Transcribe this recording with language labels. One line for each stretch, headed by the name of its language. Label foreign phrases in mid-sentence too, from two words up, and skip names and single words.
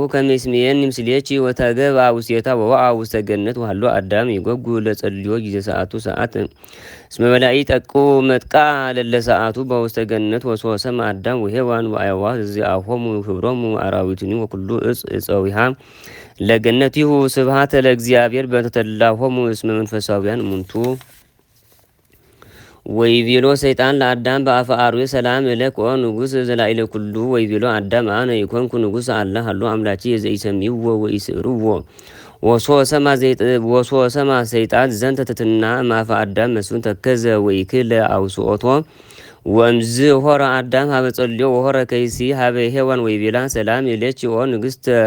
Geez: ከመ ይስምየኒ ምስሌቺ ወተገብአ ውስቴታ ወወአ ውስተ ገነት ወሀሎ አዳም ይጐጉ ለጸልዮ ጊዜ ሰዓቱ ሰዓት እስመ መላእክት ጠቁ መጥቃ ለለ ሰዓቱ በውስተ ገነት ወሶበ ሰምዐ አዳም ወሔዋን ወአዕዋፍ ዘዚአሆሙ ክብሮሙ አራዊትኒ ወኩሉ እፅ እፀዊሃ ለገነቲሁ ስብሐተ ለእግዚአብሔር በእንተ ተድላሆሙ እስመ መንፈሳውያን እሙንቱ ወይቤሎ ሰይጣን ለአዳም በአፈ አርዌ ሰላም እለክ ኦ ንጉሥ ዘላዕለ ኩሉ ወይቤሎ አዳም አነ ኢኮንኩ ንጉሥ አለ ሃሎ አምላቺ ዘኢሰምይዎ ወኢስዕርዎ ወሶበ ሰምዐ ሰይጣን ዘንተ ትሕትና እምአፈ አዳም መስፍን ተከዘ ወኢክለ አውስኦቶ ወእምዝ ሆረ አዳም ሀበ ጸልዮ ወሆረ ከይሲ ሀበ ሔዋን ወይቤላ ሰላም እለኪ ኦ ንግሥተ